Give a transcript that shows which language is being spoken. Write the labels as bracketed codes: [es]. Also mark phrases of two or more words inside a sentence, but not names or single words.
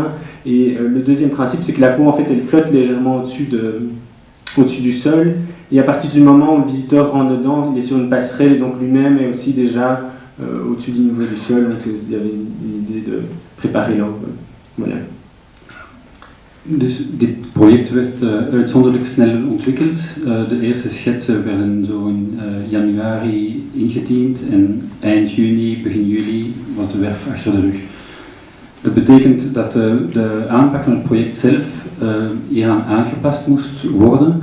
[fr] Et le deuxième principe c'est que la peau en fait elle flotte légèrement au-dessus du sol, et à partir du moment où le visiteur rentre dedans, il est sur une passerelle, et donc lui-même est aussi déjà au-dessus du niveau du sol, donc il y avait une idée de préparer l'angle. Voilà. [nl] Dus dit project werd uitzonderlijk snel ontwikkeld. De eerste schetsen werden zo in januari ingediend en eind juni, begin juli was de werf achter de rug. Dat betekent dat de aanpak van het project zelf hieraan aangepast moest worden.